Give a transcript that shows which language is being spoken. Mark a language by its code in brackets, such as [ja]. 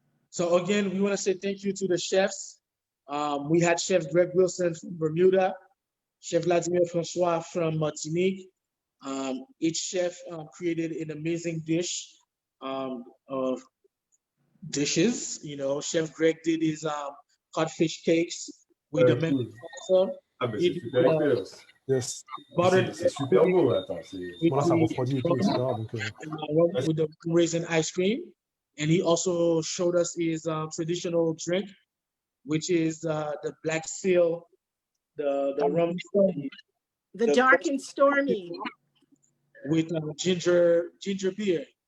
[en] So again, we want to say thank you to the chefs. We had Chef Greg Wilson from Bermuda, Chef Vladimir Francois from Martinique. Each chef created an amazing dish of dishes. You know, Chef Greg did his codfish cakes with the lemon salsa. [fr] Ah, ben c'est super expérience. [en] Yes. [fr] C'est super beau, attends. Voilà, ça refroidit et tout, etc. Donc, [en] with the raisin ice cream. And he also showed us his traditional drink, which is the Black Seal, the rum. The dark and stormy. With ginger beer.